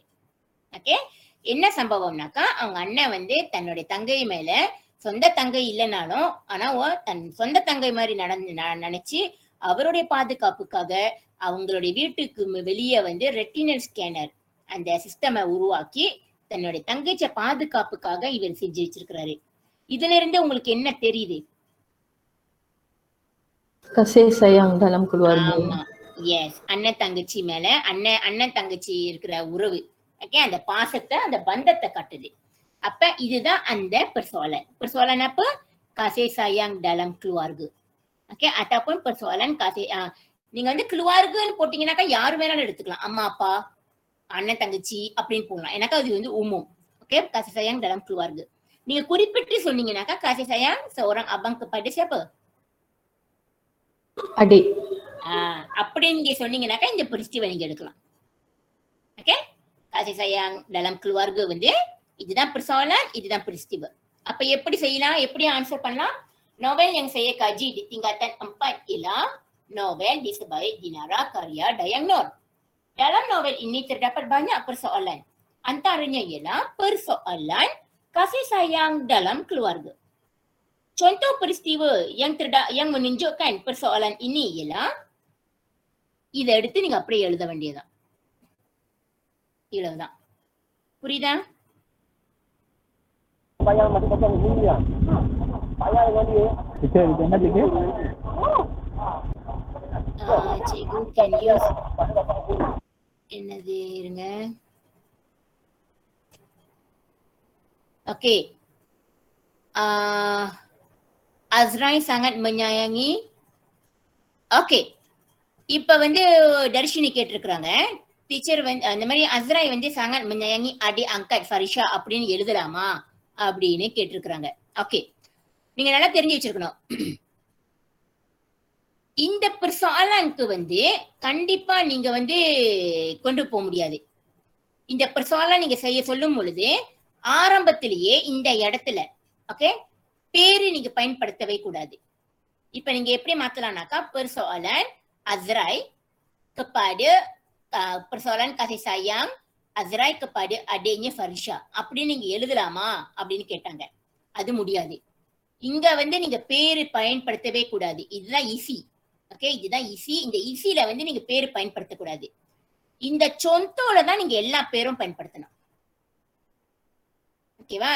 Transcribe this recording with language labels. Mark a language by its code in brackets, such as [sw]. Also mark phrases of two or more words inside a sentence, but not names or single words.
[ta] ஓகே, என்ன சம்பவம்னாக்கா, அவங்க அண்ணன் வந்து தன்னுடைய தங்கை மேல சொந்த தங்கை இல்லைனாலும் ஆனா தன் சொந்த தங்கை மாதிரி நினைச்சு அவருடைய பாதுகாப்புக்காக அவங்களுடைய வீட்டுக்கு வெளியே வந்து [en] retinal scanner [ta] அந்த சிஸ்டமை உருவாக்கி தன்னுடைய தங்கச்ச பாதுகாப்புக்காக இவர் செஞ்சு வச்சிருக்கிறாரு. இதுல இருந்து உங்களுக்கு என்ன தெரியுது? [ms] kasih sayang dalam keluarga. [ta] ஆமா, எஸ், அண்ணன் தங்கச்சி மேல அண்ணன் தங்கச்சி இருக்கிற உறவு. ஓகே, அந்த பாசத்தை அந்த பந்தத்தை காட்டுது. அப்ப இதுதான் அந்த [ms] persoalan apa? kasih sayang dalam keluarga. [ta] ஓகே, [ms] ataupun persoalan kasih [ta] நீங்க வந்து keluargaன்னு போட்டீங்கன்னாக்கா யாரு வேணாலும் எடுத்துக்கலாம், அம்மா அப்பா அண்ணன் தங்கச்சி அப்படின்னு போடலாம். எனக்கா அது வந்து umum. [ms] ஓகே, kasih sayang dalam keluarga. [ta] நீங்க குறிப்பிட்டு சொன்னீங்கன்னாக்கா [ms] kasih sayang seorang abang kepada siapa? adik. [ta] அப்படி நீங்க சொன்னீங்கன்னாக்கா இந்த peristiwa நீங்க எடுக்கலாம். ஓகே, [ms] kasih sayang dalam keluarga [ta] வந்து இதுதான் persoalan, இதுதான் peristiwa. அப்ப எப்படி செய்யலாம், எப்படி ஆன்சர் பண்ணலாம்? [ms] Novel yang saya kaji di tingkatan 4 ialah novel di Sebaik Dinara karya Dayang Nur. Dalam novel ini terdapat banyak persoalan. Antaranya ialah persoalan kasih sayang dalam keluarga. Contoh peristiwa yang menunjukkan persoalan ini ialah [ta] இதை எடுத்து நீங்க அப்படியே எழுத வேண்டியதுதான். இவ்வளவுதான். புரியுதா? என்னது இருங்க. ஓகே, [ms] Azrai sangat menyayangi. [ta] ஓகே, இப்ப வந்து தர்ஷினி கேட்டிருக்கிறாங்க, டீச்சர் வந்து அந்த மாதிரி அஸ்ராய் வந்து [ms] sangat menyayangi adik angkat Farisha [ta] அப்படின்னு எழுதலாமா அப்படின்னு கேட்டிருக்கிறாங்க. ஓகே, நீங்க நல்லா தெரிஞ்சு வச்சிருக்கணும். இந்த persoalanக்கு வந்து கண்டிப்பா நீங்க வந்து கொண்டு போக முடியாது. இந்த persoalan நீங்க செய்ய சொல்லும் பொழுது ஆரம்பத்திலேயே இந்த இடத்துல ஓகே பேரு நீங்க பயன்படுத்தவே கூடாது. இப்ப நீங்க எப்படி மாத்தலாம்னாக்கா, [ms] persoalan Azrai kepada persoalan kasih sayang Azrai kepada adiknya Farisha [ta] அப்படின்னு நீங்க எழுதலாமா அப்படின்னு கேட்டாங்க. அது முடியாது. இங்க வந்து நீங்க பேரு பயன்படுத்தவே கூடாது. இதுதான் ஈஸி. ஓகே, இதுதான் ஈஸி. இந்த ஈஸில வந்து நீங்க பேரு பயன்படுத்தக்கூடாது. இந்த சொந்தோல தான் நீங்க எல்லா பேரும் பயன்படுத்தணும். ஓகேவா?